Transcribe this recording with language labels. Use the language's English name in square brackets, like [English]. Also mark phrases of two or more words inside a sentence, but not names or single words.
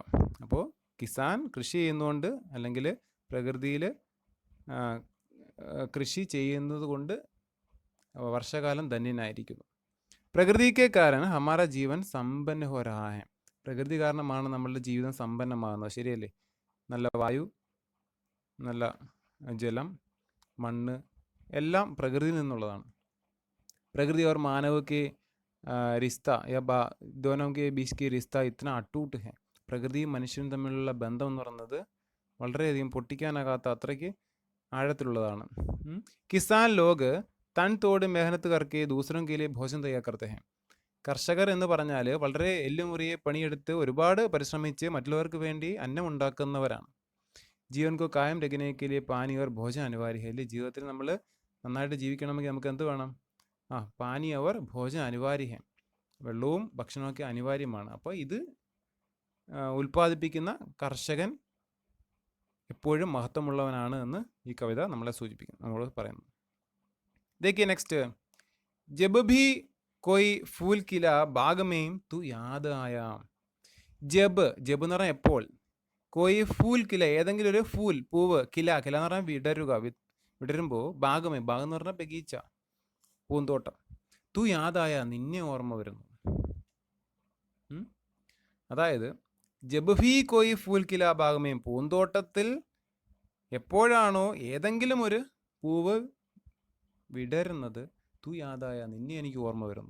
[Malayalam] അപ്പോൾ കിസാൻ കൃഷി ചെയ്യുന്നതുകൊണ്ട് അല്ലെങ്കിൽ പ്രകൃതിയിൽ കൃഷി ചെയ്യുന്നത് കൊണ്ട് വർഷകാലം ധന്യനായിരിക്കുന്നു. പ്രകൃതിക്ക് കാരണം [Hindi] हमारा जीवन सम्पन्न हो रहा है, [Malayalam] പ്രകൃതി കാരണമാണ് നമ്മളുടെ ജീവിതം സമ്പന്നമാകുന്നത്. ശരിയല്ലേ? നല്ല വായു, നല്ല ജലം, മണ്ണ് എല്ലാം പ്രകൃതിയിൽ നിന്നുള്ളതാണ്. [Hindi] പ്രകൃതി और मानव के रिश्ता या दोनों के बीच की रिश्ता इतना अटूट है. [Malayalam] പ്രകൃതിയും മനുഷ്യനും തമ്മിലുള്ള ബന്ധം എന്ന് പറയുന്നത് വളരെയധികം പൊട്ടിക്കാനാകാത്ത അത്രയ്ക്ക് ആഴത്തിലുള്ളതാണ്. [Hindi] किसान लोग तन तोड़ मेहनत करके दूसरों के लिए भोजन तैयार करते हैं. [Malayalam] കർഷകർ എന്ന് പറഞ്ഞാൽ വളരെ എല്ലുമുറിയെ പണിയെടുത്ത് ഒരുപാട് പരിശ്രമിച്ച് മറ്റുള്ളവർക്ക് വേണ്ടി അന്നം ഉണ്ടാക്കുന്നവരാണ്. [Hindi] जीवन को कायम रखने के लिए पानी और भोजन अनिवार्य है. [Malayalam] ജീവിതത്തിൽ നമ്മൾ നന്നായിട്ട് ജീവിക്കണമെങ്കിൽ നമുക്ക് എന്ത് വേണം? [Hindi] पानी और भोजन अनिवार्य, [Malayalam] വെള്ളവും ഭക്ഷണമൊക്കെ അനിവാര്യമാണ്. അപ്പോൾ ഇത് ഉൽപ്പാദിപ്പിക്കുന്ന കർഷകൻ എപ്പോഴും മഹത്വമുള്ളവനാണ് എന്ന് ഈ കവിത നമ്മളെ സൂചിപ്പിക്കുന്നു, നമ്മളോട് പറയുന്നു. [Hindi] देखिए नेक्स्ट, जब भी कोई फूल खिला बाग में तू याद आया. [Malayalam] ജബ് എന്ന് പറഞ്ഞാൽ എപ്പോൾ, [Hindi] कोई फूल खिला [Malayalam] ഏതെങ്കിലും ഒരു ഫൂൽ പൂവ്, കില എന്ന് പറഞ്ഞാൽ വിടരുക, വിടരുമ്പോൾ, ഭാഗം എന്ന് പറഞ്ഞാൽ ബഗീച്ച പൂന്തോട്ടം, [Hindi] तू याद आया [Malayalam] നിന്നെ ഓർമ്മ വരുന്നു. അതായത് [Hindi] जब भी कोई फूल खिला बाग में, [Malayalam] പൂന്തോട്ടത്തിൽ എപ്പോഴാണോ ഏതെങ്കിലും ഒരു പൂവ് വിടരുന്നത്, [Hindi] तू याद आया [Malayalam] നിന്നെ എനിക്ക് ഓർമ്മ വരുന്നു.